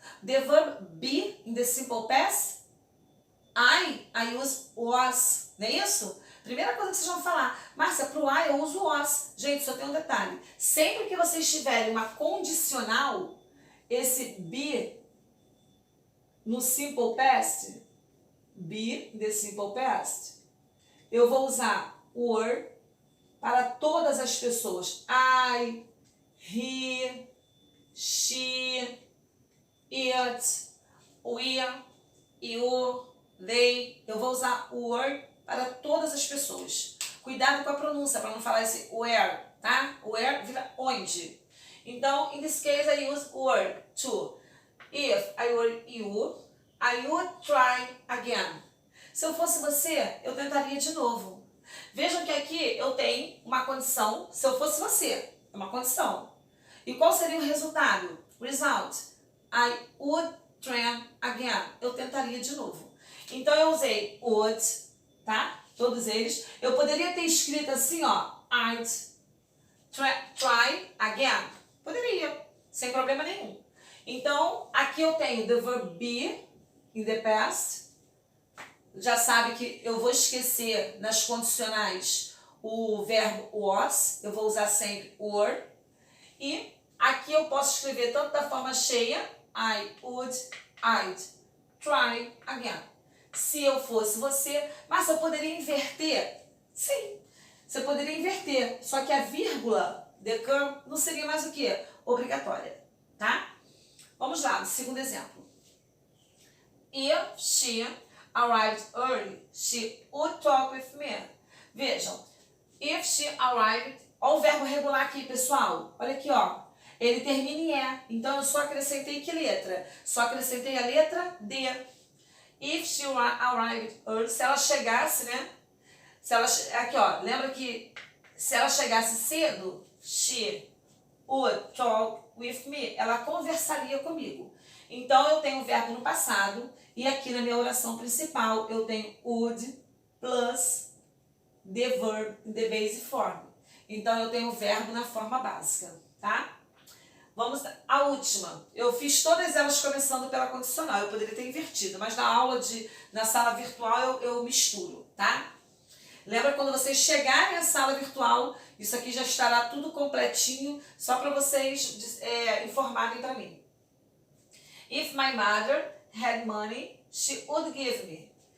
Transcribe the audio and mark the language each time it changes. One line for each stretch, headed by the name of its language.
English: The verb be in the simple past. I use was.
Portuguese: Não é isso? Primeira coisa que vocês vão falar. Márcia, para o I eu uso was. Gente, só tem um detalhe. Sempre que vocês tiverem uma condicional, esse be no simple past,
English: be in the simple past,
Portuguese: eu vou usar were para todas as pessoas.
English: I, he, she, it, we, you, they.
Portuguese: Eu vou usar were para todas as pessoas. Cuidado com a pronúncia, para não falar esse where, tá? Where vira onde. Então,
English: in this case, I use were to. If I were you, I would try again.
Portuguese: Se eu fosse você, eu tentaria de novo. Vejam que aqui eu tenho uma condição. Se eu fosse você, é uma condição. E qual seria o resultado?
English: Result. I would try again.
Portuguese: Eu tentaria de novo. Então eu usei would, tá? Todos eles. Eu poderia ter escrito assim, ó.
English: I'd try again.
Portuguese: Poderia, sem problema nenhum. Então, aqui eu tenho
English: the verb be in the past.
Portuguese: Já sabe que eu vou esquecer nas condicionais o verbo was. Eu vou usar sempre were. E aqui eu posso escrever tanto da forma cheia,
English: I would, I'd try again.
Portuguese: Se eu fosse você, mas eu poderia inverter? Sim, você poderia inverter, só que a vírgula,
English: the curve,
Portuguese: não seria mais o que? Obrigatória, tá? Vamos lá, segundo exemplo.
English: If she arrived early, she would talk with me.
Portuguese: Vejam,
English: if she arrived,
Portuguese: olha o verbo regular aqui, pessoal. Olha aqui, ó. Ele termina em E, então eu só acrescentei que letra? Só acrescentei a letra D.
English: If she arrived early,
Portuguese: se ela chegasse, né? Se ela, aqui, ó, lembra que se ela chegasse cedo,
English: she would talk with me.
Portuguese: Ela conversaria comigo. Então, eu tenho o verbo no passado e aqui na minha oração principal eu tenho
English: would plus the verb in the base form.
Portuguese: Então, eu tenho o verbo na forma básica, tá? Vamos à última. Eu fiz todas elas começando pela condicional. Eu poderia ter invertido, mas na aula na sala virtual eu misturo, tá? Lembra quando vocês chegarem à sala virtual, isso aqui já estará tudo completinho, só para vocês informarem para mim.
English: If my mother had money, she would give me.